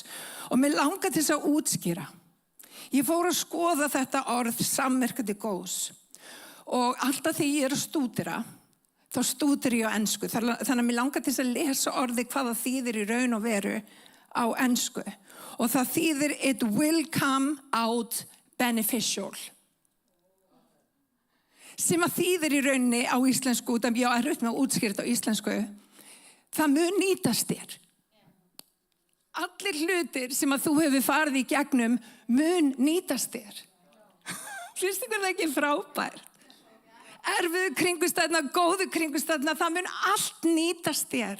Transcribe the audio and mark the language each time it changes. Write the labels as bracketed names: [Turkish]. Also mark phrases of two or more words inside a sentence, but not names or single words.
[Icelandic] Og mér langar til þess að útskýra. Ég fór að skoða þetta orð samverka til góðs. Og alltaf þegar ég er að stúdera, þá stúdir ég á ensku. Þannig að mér langar til að lesa orði hvað það þýðir í raun og veru á ensku. Og það þýðir [English] it will come out beneficial. [Icelandic] Sem að þýðir í rauninni á íslensku, út af ég á erfitt með að útskýra þetta á íslensku, það mun nýtast þér. Allir hlutir sem að þú hefur farið í gegnum mun nýtast þér. Finnst ykkur það ekki frábær? Erfiðu kringumstæðna, góðu kringumstæðna, það mun allt nýtast þér.